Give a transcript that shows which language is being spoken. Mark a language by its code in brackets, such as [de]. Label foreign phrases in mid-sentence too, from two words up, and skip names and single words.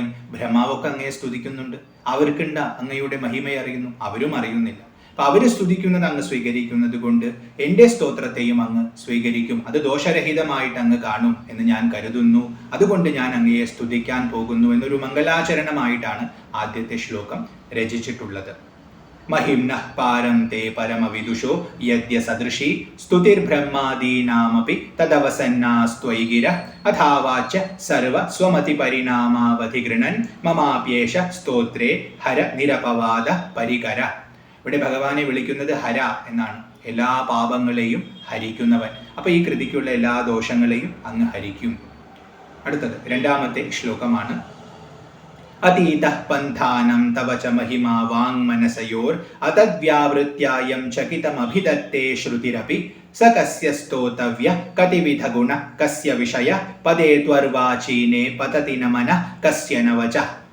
[ml] ബ്രഹ്മാവൊക്കെ അങ്ങയെ സ്തുതിക്കുന്നുണ്ട്, അവർക്കുണ്ട അങ്ങയുടെ മഹിമയെ അറിയുന്നു, അവരും അറിയുന്നില്ല. അപ്പൊ അവര് സ്തുതിക്കുന്നത് അങ്ങ് സ്വീകരിക്കുന്നത് കൊണ്ട് എൻ്റെ സ്തോത്രത്തെയും അങ്ങ് സ്വീകരിക്കും, അത് ദോഷരഹിതമായിട്ട് അങ്ങ് കാണും എന്ന് ഞാൻ കരുതുന്നു. അതുകൊണ്ട് ഞാൻ അങ്ങയെ സ്തുതിക്കാൻ പോകുന്നു എന്നൊരു മംഗലാചരണമായിട്ടാണ് ആദ്യത്തെ ശ്ലോകം രചിച്ചിട്ടുള്ളത്. [sa] महिम्नः पारं ते परमविदुषो यद्य सदृशी स्तुतिर्ब्रह्मादीनामपि तदवसन्नास्त्वयि गिरः अथावाच्य सर्व स्वमतिपरिणामावधिगृणन् ममाप्येष സ്തോത്രേ ഹര നിരപവാദ പരികര. [ml] ഇവിടെ ഭഗവാനെ വിളിക്കുന്നത് ഹര എന്നാണ്, എല്ലാ പാപങ്ങളെയും ഹരിക്കുന്നവൻ. അപ്പൊ ഈ കൃതിക്കുള്ള എല്ലാ ദോഷങ്ങളെയും അങ്ങ് ഹരിക്കും. അടുത്തത് രണ്ടാമത്തെ ശ്ലോകമാണ്. [sa] അതീതഃ പന്ഥാനം തവ ച മഹിമാ വാങ്മനസയോർ അതദ്വ്യാവൃത്യായം ചകിതമഭിദത്തേ ശ്രുതിരപി സ കസ്യ സ്തോതവ്യ കതിവിധ ഗുണ കസ്യ വിഷയ പദേ ത്വർവാചീനേ പതതി നമന കസ്യ ന വചഃ.